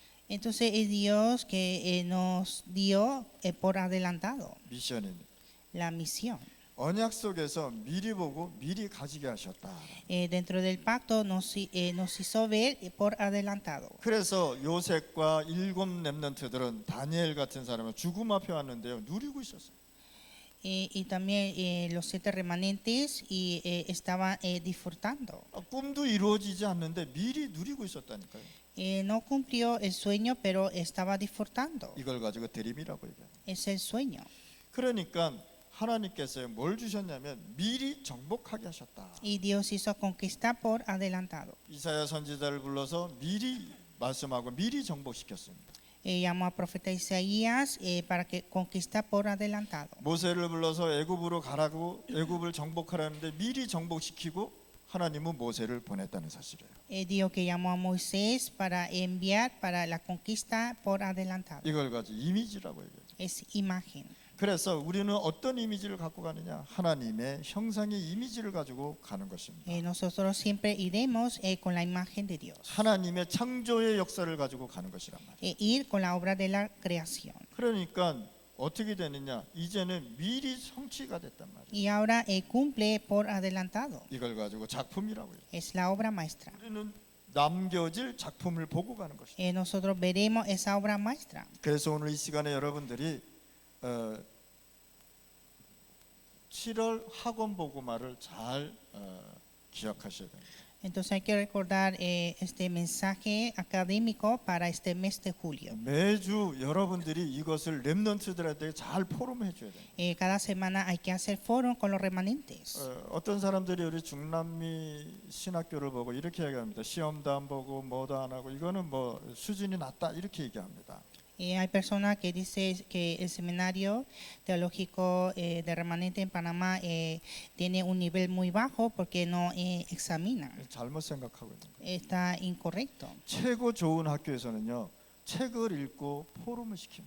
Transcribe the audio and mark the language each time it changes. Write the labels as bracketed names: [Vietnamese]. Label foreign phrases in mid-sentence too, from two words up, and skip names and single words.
[Spanish] Entonces es Dios que nos dio por adelantado [Korean] 미션입니다. [Spanish] la misión. [Korean] 언약 속에서 미리 보고 미리 가지게 하셨다. [Spanish] Dentro del pacto nos hizo ver por adelantado. [Korean] 그래서 요셉과 7 렘넌트들은 다니엘 같은 사람은 죽음 앞에 왔는데요 누리고 있었어요. [Spanish] Y también los 7 remanentes estaban disfrutando. [Korean] 꿈도 이루어지지 않는데 미리 누리고 있었다니까요. [Spanish] No cumplió el sueño, pero estaba disfrutando. [Korean] 이걸 가지고 드림이라고 얘기해요. [Spanish] Es el sueño. [Korean] 그러니까 하나님께서 뭘 주셨냐면 미리 정복하게 하셨다. [Spanish] Y Dios hizo conquistar por adelantado. [Korean] 이사야 선지자를 불러서 미리 말씀하고 미리 정복시켰습니다. [Spanish] Llamó a profeta Isaías para que conquistar por adelantado. [Korean] 모세를 불러서 애굽으로 가라고 애굽을 정복하라는데 미리 정복시키고 하나님은 모세를 보냈다는 사실이에요. [Spanish] Dijo que llamó a Moisés para enviar para la conquista por adelantado. [Korean] 이걸 가지고 이미지라고 얘기해요. [Spanish] Es imagen. [Korean] 그래서 우리는 어떤 이미지를 갖고 가느냐? 하나님의 형상의 이미지를 가지고 가는 것입니다. [Spanish] Nosotros siempre iremos con la imagen de Dios, [Korean] 하나님의 창조의 역사를 가지고 가는 것이란 말이에요. [Spanish] ir con la obra de la creación. [Korean] 그러니까 어떻게 되느냐? 이제는 미리 성취가 됐단 말이에요. [Spanish] Y ahora cumple por adelantado. [Korean] 이걸 가지고 작품이라고 해요. [Spanish] Es la obra maestra. [Korean] 우리는 남겨질 작품을 보고 가는 것이죠. [Spanish] Nosotros veremos esa obra maestra. [Korean] 그래서 오늘 이 시간에 여러분들이 7월 학원 보고말을 잘 기억하셔야 됩니다. [Spanish] Entonces hay que recordar este mensaje académico para este mes de julio. [Korean] 매주 여러분들이 이것을 렘넌트들한테 잘 포럼해 줘야 돼요. [Spanish] Cada semana hay que hacer foro con los remanentes. [Korean] 어떤 사람들이 우리 중남미 신학교를 보고 이렇게 얘기합니다. 시험도 안 보고 뭐도 안 하고 이거는 뭐 수준이 낮다 이렇게 얘기합니다. [Spanish] Hay personas que dicen que el seminario teológico de remanente en Panamá tiene un nivel muy bajo porque no examina. [Korean] 잘못 생각하고 있는 거예요. [Spanish] Está incorrecto. [Korean] 최고 좋은 학교에서는요. 책을 읽고 포럼을 시킵니다.